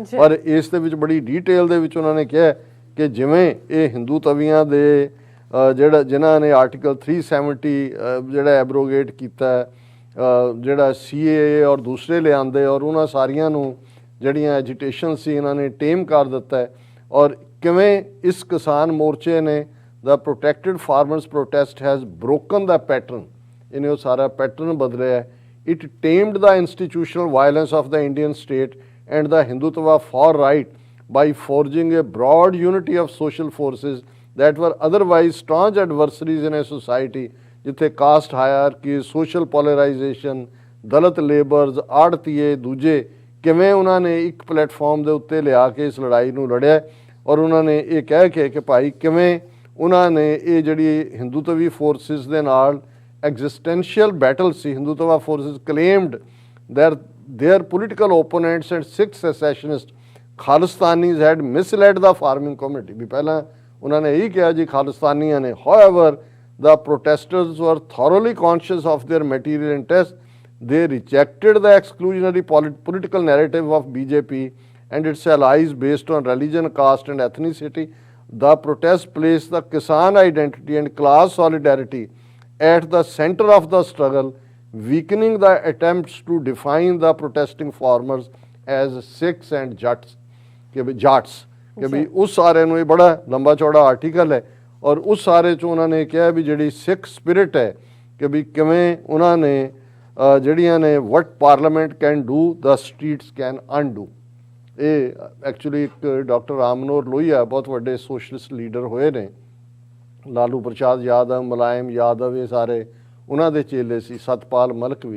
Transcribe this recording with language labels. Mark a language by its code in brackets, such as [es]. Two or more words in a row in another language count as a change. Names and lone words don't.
[pa] ਪਰ ਇਸ ਦੇ ਵਿੱਚ ਬੜੀ ਡੀਟੇਲ ਦੇ ਵਿੱਚ ਉਹਨਾਂ ਨੇ ਕਿਹਾ ਕਿ ਜਿਵੇਂ ਇਹ ਹਿੰਦੂ ਤਵੀਆਂ ਦੇ ਜਿਨ੍ਹਾਂ ਨੇ ਆਰਟੀਕਲ 370 ਜਿਹੜਾ ਐਬਰੋਗੇਟ ਕੀਤਾ, ਜਿਹੜਾ CAA ਔਰ ਦੂਸਰੇ ਲਿਆਂਦੇ, ਔਰ ਉਹਨਾਂ ਸਾਰੀਆਂ ਨੂੰ ਜਿਹੜੀਆਂ ਐਜੀਟੇਸ਼ਨ ਸੀ ਇਹਨਾਂ ਨੇ ਟੇਮ ਕਰ ਦਿੱਤਾ ਹੈ। ਔਰ ਕਿਵੇਂ ਇਸ ਕਿਸਾਨ ਮੋਰਚੇ ਨੇ [en] the protected farmers protest has broken the pattern, [pa] ਇਹਨੇ ਉਹ ਸਾਰਾ ਪੈਟਰਨ ਬਦਲਿਆ। [en] it tamed the institutional violence of the Indian state and the Hindutva far right by forging a broad unity of social forces that were otherwise staunch adversaries in a society [pa] ਜਿੱਥੇ [en] caste hierarchy, social polarization, Dalit labours, [pa] ਆੜਤੀਏ, ਦੂਜੇ ਕਿਵੇਂ ਉਹਨਾਂ ਨੇ ਇੱਕ ਪਲੇਟਫਾਰਮ ਦੇ ਉੱਤੇ ਲਿਆ ਕੇ ਇਸ ਲੜਾਈ ਨੂੰ ਲੜਿਆ ਔਰ ਉਹਨਾਂ ਨੇ ਇਹ ਕਹਿ ਕੇ ਕਿ ਭਾਈ ਕਿਵੇਂ ਉਹਨਾਂ ਨੇ ਇਹ ਜਿਹੜੀ ਹਿੰਦੂਤਵੀ ਫੋਰਸਿਸ ਦੇ ਨਾਲ [en] existential battle [pa] ਸੀ। [en] Hindutva forces claimed their political opponents and Sikh secessionists ਖਾਲਿਸਤਾਨੀਜ਼ had misled the farming community [pa] ਵੀ ਪਹਿਲਾਂ ਉਹਨਾਂ ਨੇ ਇਹੀ ਕਿਹਾ ਜੀ ਖਾਲਿਸਤਾਨੀਆਂ ਨੇ। [en] however the protesters were thoroughly conscious of their material interests. They rejected the exclusionary political narrative of BJP and its allies based on religion, caste and ethnicity. The protest placed the Kisan identity and class solidarity at the center of the struggle, weakening the attempts to define the protesting farmers as Sikhs and Jats [pa] ਕਿ ਵੀ ਉਸ ਸਾਰਿਆਂ ਨੂੰ ਇਹ ਬੜਾ ਲੰਬਾ ਚੌੜਾ ਆਰਟੀਕਲ ਹੈ ਔਰ ਉਸ ਸਾਰੇ 'ਚ ਉਹਨਾਂ ਨੇ ਕਿਹਾ ਵੀ ਜਿਹੜੀ ਸਿੱਖ ਸਪਿਰਿਟ ਹੈ ਕਿ ਵੀ ਕਿਵੇਂ ਉਹਨਾਂ ਨੇ ਜਿਹੜੀਆਂ ਨੇ [en] what parliament can do the streets can undo. [pa] ਇਹ ਐਕਚੁਅਲੀ ਇੱਕ ਡਾਕਟਰ ਰਾਮ ਮਨੋਹਰ ਲੋਹੀਆ ਬਹੁਤ ਵੱਡੇ [en] socialist leader [pa] ਹੋਏ ਨੇ, ਲਾਲੂ ਪ੍ਰਸਾਦ ਯਾਦਵ, ਮੁਲਾਇਮ ਯਾਦਵ, ਇਹ ਸਾਰੇ ਉਹਨਾਂ ਦੇ ਚੇਲੇ ਸੀ, ਸਤਪਾਲ ਮਲਕ ਵੀ।